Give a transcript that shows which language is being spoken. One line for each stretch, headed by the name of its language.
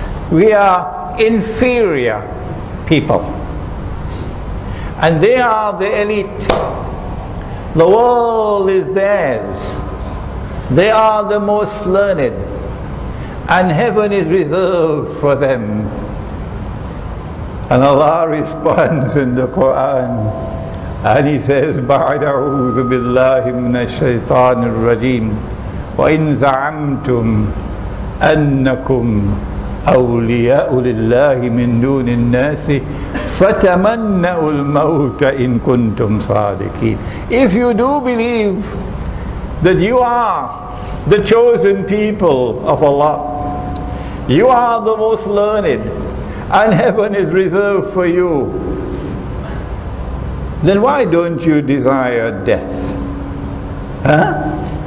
English: We are inferior people, and they are the elite. The world is theirs. They are the most learned, and heaven is reserved for them. And Allah responds in the Quran, and He says,
Arabic: بَعْدَ أَعُوذُ بِاللَّهِ مِنَ الشَّيْطَانِ الرَّجِيمِ وَإِنْ زَعَمْتُمْ أَنَّكُمْ أَوْلِيَاءُ لِلَّهِ مِنْ دُونِ النَّاسِ فَتَمَنَّوا الْمَوْتَ إِن كُنْتُمْ صَادِقِينَ.
English: If you do believe that you are the chosen people of Allah, you are the most learned, and heaven is reserved for you, then why don't you desire death? Huh?